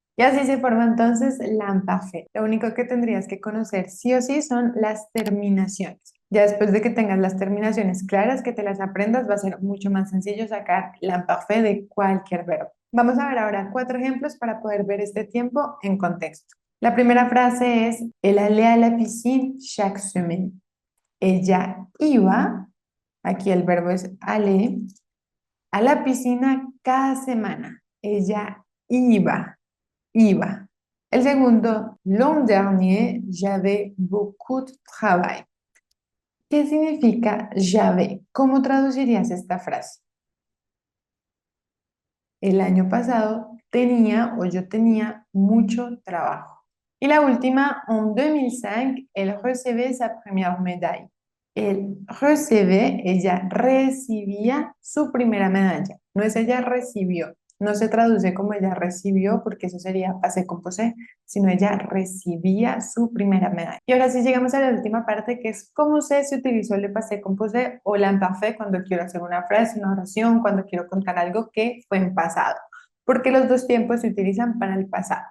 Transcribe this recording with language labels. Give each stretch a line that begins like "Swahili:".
Spanish: Y así se forma entonces l'imparfait. Lo único que tendrías que conocer sí o sí son las terminaciones. Ya después de que tengas las terminaciones claras, que te las aprendas, va a ser mucho más sencillo sacar l'imparfait de cualquier verbo. Vamos a ver ahora 4 ejemplos para poder ver este tiempo en contexto. La primera frase es,
French: elle allait à la piscine chaque semaine.
Spanish: Ella iba, aquí el verbo es aller, a la piscina cada semana. Ella iba. El segundo,
French: l'an dernier, j'avais beaucoup de travail.
Spanish: ¿Qué significa j'avais? ¿Cómo traducirías esta frase? El año pasado tenía o yo tenía mucho trabajo. Y la última, en
French: 2005, elle recevait sa première médaille.
Spanish: El recebe, ella recibía su primera medalla. No es ella recibió. No se traduce como ella recibió, porque eso sería passé composé, sino ella recibía su primera medalla. Y ahora sí llegamos a la última parte, que es cómo se utilizó el passé composé o l'imparfait cuando quiero hacer una frase, una oración, cuando quiero contar algo que fue en pasado, porque los dos tiempos se utilizan para el pasado.